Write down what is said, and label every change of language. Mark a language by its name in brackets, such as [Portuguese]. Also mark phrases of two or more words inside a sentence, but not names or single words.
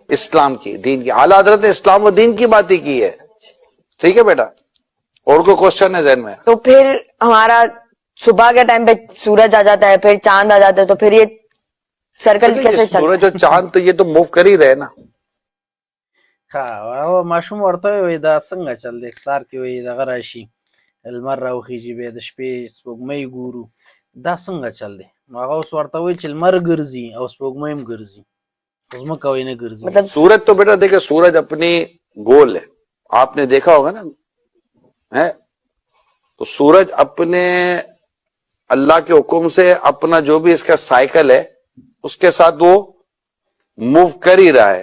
[Urdu] اسلام کی، دین کی. اعلیٰ حضرت نے اسلام و دین کی بات ہی کی ہے. ٹھیک ہے بیٹا. اور کوئی کوشچن ہے ذہن میں؟ تو پھر ہمارا صبح کے ٹائم پہ سورج آ جاتا ہے، پھر چاند آ جاتا ہے، تو پھر یہ سرکل کیسے چلتا ہے؟ سورج اور چاند تو یہ تو موو کر ہی رہے نا. [Pashto] ښه او ماشوم ورته وایي دا څنګه چل دی، سار کې وایي دغه راشي لمر راوخیږي بیا د شپې سپوږمۍ ګورو، دا څنګه چل دی؟ نو هغه اوس ورته وایي چې لمر ګرځي او سپوږمۍ هم ګرځي، خو ځمکه وایي نه ګرځي. [Urdu] مطلب سورج تو بیٹا دیکھے سورج اپنی گول ہے، آپ نے دیکھا ہوگا نا ہے. تو سورج اپنے اللہ کے حکم سے اپنا جو بھی اس کا سائیکل ہے اس کے ساتھ وہ موو کر ہی رہا ہے.